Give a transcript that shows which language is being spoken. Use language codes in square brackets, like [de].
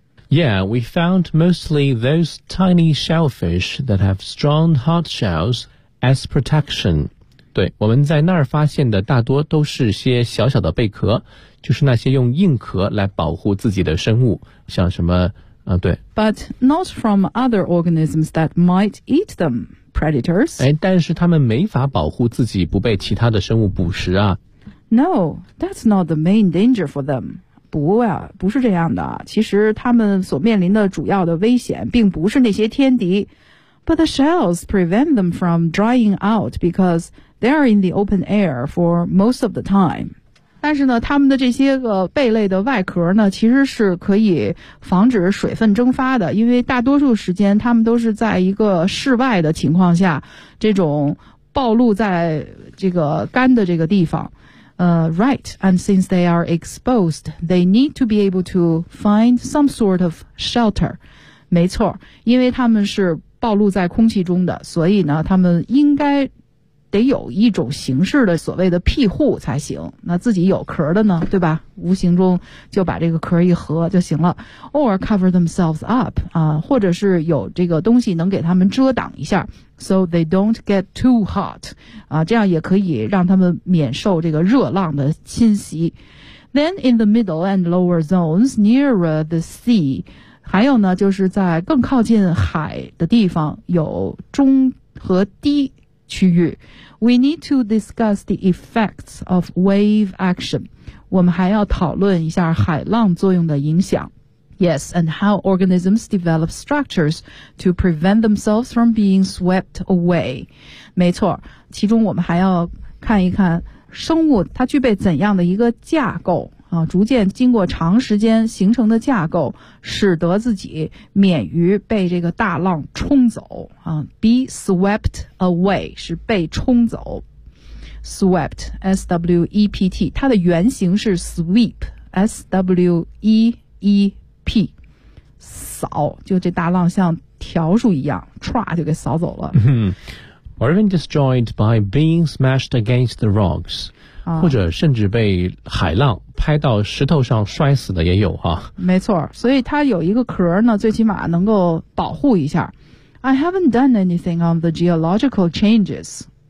[en] Yeah, we found mostly those tiny shellfish that have strong hard shells as protection. [zh] 对，我们在那儿发现的大多都是些小小的贝壳，就是那些用硬壳来保护自己的生物，像什么，对。 [en] But not from other organisms that might eat them, predators. [zh] 哎，但是他们没法保护自己不被其他的生物捕食啊。 [en] No, that's not the main danger for them. [zh] 不啊，不是这样的。其实他们所面临的主要的危险并不是那些天敌。 [en] But the shells prevent them from drying out because they are in the open air for most of the time. [zh] 但是呢，他们的这些个贝类的外壳呢，其实是可以防止水分蒸发的，因为大多数时间他们都是在一个室外的情况下，这种暴露在这个干的这个地方。 [en] Right, and since they are exposed, they need to be able to find some sort of shelter. [zh] 没错，因为他们是暴露在空气中的，所以呢，他们应该得有一种形式的所谓的庇护才行。那自己有壳的呢，对吧？无形中就把这个壳一合就行了。 [en] Or cover themselves up, [zh] 或者是有这个东西能给他们遮挡一下。 [en] So they don't get too hot. [zh] 啊，这样也可以让他们免受这个热浪的侵袭。 [en] Then in the middle and lower zones nearer the sea, [zh] 还有呢，就是在更靠近海的地方有中和低区域。 [en] We need to discuss the effects of wave action. [zh] 我们还要讨论一下海浪作用的影响。 [en] Yes, and how organisms develop structures to prevent themselves from being swept away. [zh] 没错，其中我们还要看一看生物它具备怎样的一个架构啊，逐渐经过长时间形成的架构，使得自己免于被这个大浪冲走啊。 [en] Be swept away [zh] 是被冲走。 [en] Swept, S-W-E-P-T, [zh] 它的原型是 [en] sweep, S-W-E-E-P. [zh] 扫，就这大浪像条数一样唰就给扫走了。 [en] Or even destroyed by being smashed against the rocks. [zh] 或者甚至被海浪拍到石头上摔死的也有哈。没错，所以它有一个壳呢，最起码能够保护一下。 [en] I haven't done anything on the geological changes.